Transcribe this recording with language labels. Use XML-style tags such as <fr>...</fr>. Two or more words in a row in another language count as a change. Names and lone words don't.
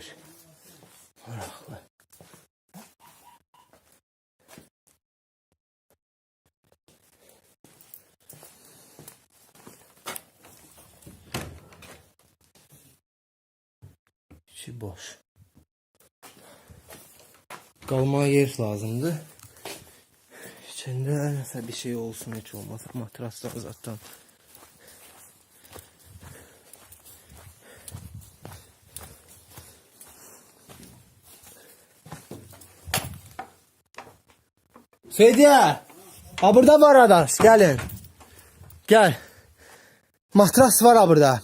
<az>Maraqlı. İçi boş. Qalmağa yer lazımdır. İçində nəsə bir şey olsun, heç olmasa matraslar zaten. Fediye!</az> <tr>Ha burada var adaş, gelin. Gel. Matras var ha burada.</tr>